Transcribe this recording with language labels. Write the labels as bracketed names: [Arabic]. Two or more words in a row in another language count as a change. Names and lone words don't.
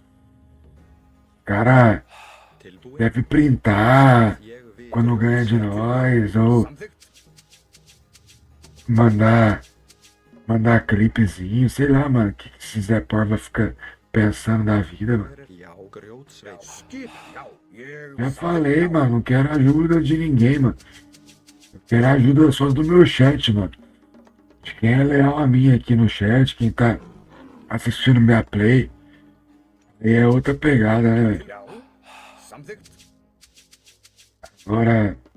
[Portuguese] O cara [Icelandic] Tilbúin. [Portuguese] deve printar [Icelandic] Ég vil [Portuguese] quando ganha de nós, ou [Icelandic] Samþykkt. [Portuguese] mandar clipezinho, sei lá, mano, o que esse Zé Porva fica pensando da vida, mano. [Icelandic] Já, grjótsveits. Skip, já. Ég [Portuguese] Já falei, mano, não quero ajuda de ninguém, mano. Eu quero ajuda só do meu chat, mano. De quem é leal a mim aqui no chat, quem tá assistindo minha play. Aí é outra pegada, né, velho? [Icelandic] Yao. Samthikt. [Portuguese] Agora.